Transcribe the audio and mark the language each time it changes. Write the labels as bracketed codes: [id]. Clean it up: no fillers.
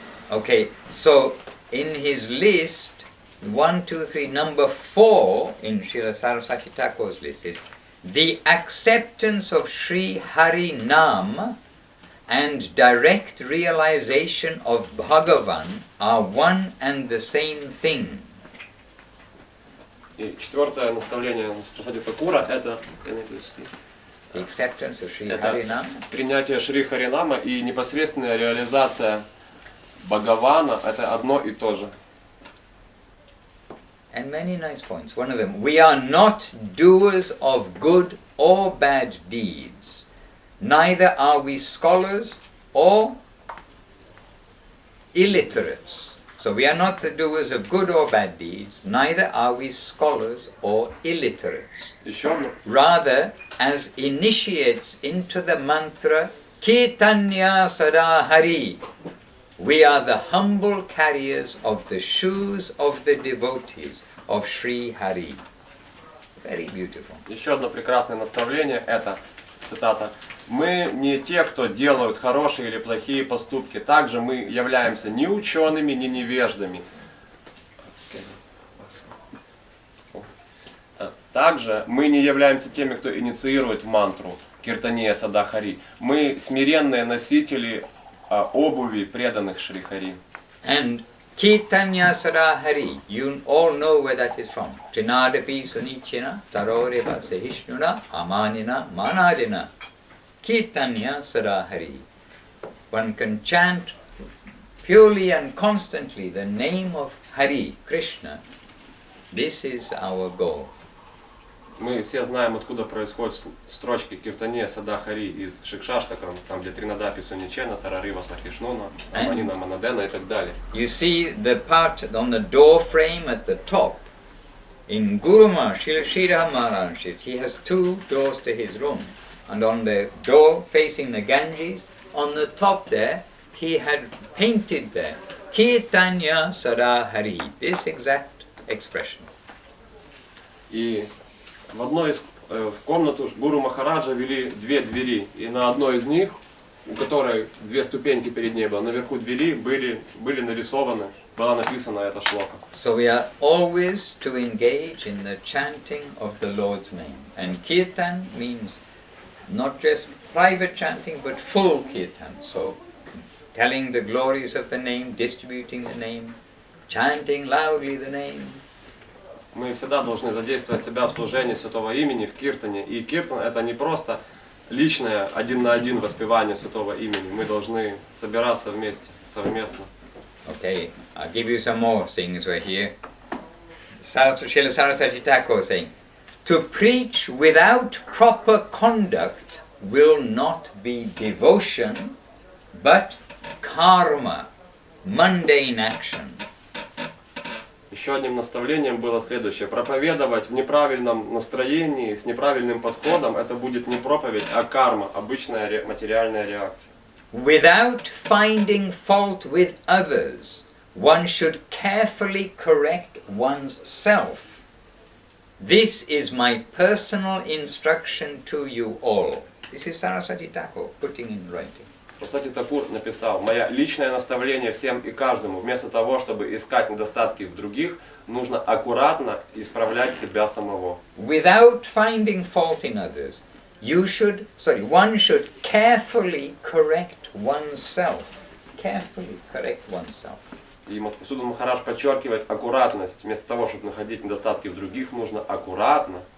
[en] Okay, so in his list, 1, 2, 3, number 4 in Srila Saraswati Thakur's list is the acceptance of Sri Hari Nam and direct realization of Bhagavan are one and the same thing. [ru] И четвертое наставление Сарасвати Такура это [en] The acceptance of Sri Hari Nam. [ru] Принятие Шри Харинама и непосредственная реализация Бхагавана – это одно и то же. [en] And many nice points. One of them, we are not doers of good or bad deeds. Neither are we scholars or illiterates. So we are not the doers of good or bad deeds. Neither are we scholars or illiterates. Rather, as initiates into the mantra, Kirtanya Sada Hari, we are the humble carriers of the shoes of the devotees of Sri Hari. Very beautiful. [ru] Еще одно прекрасное наставление – это, цитата, «Мы не те, кто делают хорошие или плохие поступки. Также мы являемся ни учеными, ни невеждами. Также мы не являемся теми, кто инициирует мантру Киртания Сада Хари. Мы смиренные носители обуви преданных Шри Хари. [en] And Kirtanya Sada Hari, you all know where that is from. [sa] Trinadapi Sunichina, Taroreva Sahishnuna, Amanina, Manadina. [en] Kirtanya Sada Hari. One can chant purely and constantly the name of Hari, Krishna. This is our goal. [ru] Мы все знаем, откуда происходят строчки Киртания Сада Хари из Шикшаштакам, там где Тринадапи Суничена, Тарарива Сахишнуна, Аманина Манадена и так далее. [en] You see the part on the door frame at the top. In Guruma, Srila Maharaj, he has 2 doors to his room. And on the door facing the Ganges, on the top there, he had painted there, Kirtanya Sada Hari, this exact expression. [ru] И в одной из в комнату гуру Махараджа вели 2 двери, и на одной из них, у которой 2 ступеньки перед ней было, наверху двери были нарисованы, была написана эта шлока. [en] So we are always to engage in the chanting of the Lord's name. And Kirtan means not just private chanting, but full Kirtan. So telling the glories of the name, distributing the name, chanting loudly the name. [ru] Мы всегда должны задействовать себя в служении Святого Имени, в Киртане. И Киртан это не просто личное, 1 на 1 воспевание Святого Имени. Мы должны собираться вместе, совместно. [en] Okay, I'll give you some more things right here. Srila Saraswati Thakur saying, to preach without proper conduct will not be devotion, but karma, mundane action. [ru] Еще одним наставлением было следующее. Проповедовать в неправильном настроении, с неправильным подходом, это будет не проповедь, а карма, обычная материальная реакция. [en] Without finding fault with others, one should carefully correct one's self. This is my personal instruction to you all. This is Saraswati Thakur putting in writing. [ru] Сарасвати Такур написал: «Мое личное наставление всем и каждому, вместо того, чтобы искать недостатки в других, нужно аккуратно исправлять себя самого». [en] Without finding fault in others, one should carefully correct oneself. Carefully correct oneself. [ru] И Мадхусуданом Махарадж подчеркивает аккуратность. Вместо того, чтобы находить недостатки в других, нужно аккуратно.